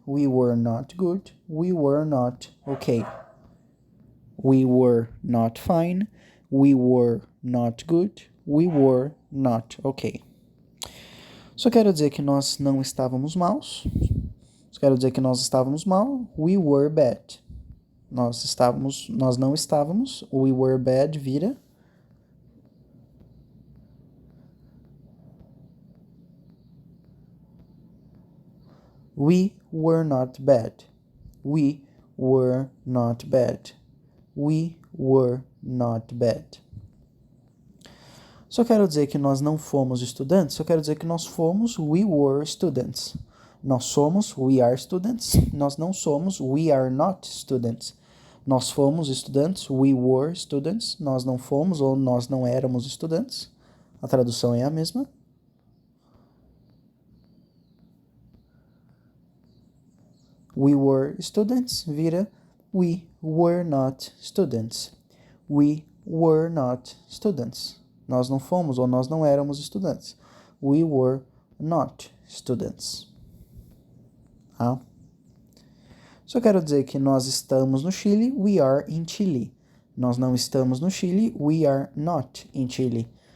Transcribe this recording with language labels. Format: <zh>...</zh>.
<en>We were not good. We were not okay. We were not fine. We were not good. We were not okay.</en> <pt>Só quero dizer que nós não estávamos maus. Só quero dizer que nós estávamos mal.</pt> <en>We were bad.</en> <pt>Nós não estávamos.</pt> <en>We were bad</en> <pt>vira</pt> <en>we were not bad. We were not bad. We were not bad.</en> <pt>Só quero dizer que nós não fomos estudantes. Só quero dizer que nós fomos.</pt> <en>We were students.</en> <pt>Nós somos.</pt> <en>We are students.</en> <pt>Nós não somos.</pt> <en>We are not students.</en> <pt>Nós fomos estudantes.</pt> <en>We were students.</en> <pt>Nós não fomos ou nós não éramos estudantes. A tradução é a mesma.</pt> <en>We were students</en> <pt>vira</pt> <en>we were not students. We were not students.</en> <pt>Nós não fomos ou nós não éramos estudantes.</pt> <en>We were not students.</en> <pt>Tá? Só quero dizer que nós estamos no Chile.</pt> <en>We are in Chile.</en> <pt>Nós não estamos no Chile.</pt> <en>We are not in Chile.</en>